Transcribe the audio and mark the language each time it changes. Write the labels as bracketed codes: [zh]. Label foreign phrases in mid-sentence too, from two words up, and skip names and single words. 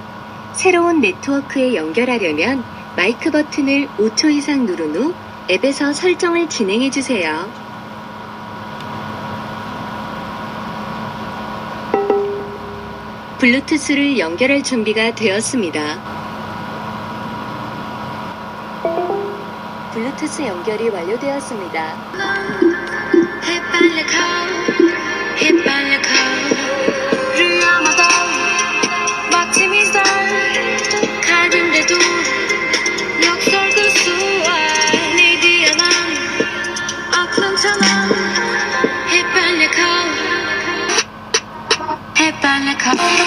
[ko] 새로운 네트워크에 연결하려면 마이크 버튼을 5초 이상 누른 후 앱에서 설정을 진행해 주세요. 블루투스를 연결할 준비가 되었습니다. 블루투스 연결이 완료되었습니다. [tr] rüyama dal, vaktimiz dar, kalbimde dur, yok sorgusu var, ne diyemem, aklım tamam, hep benle kal, hep benle kal.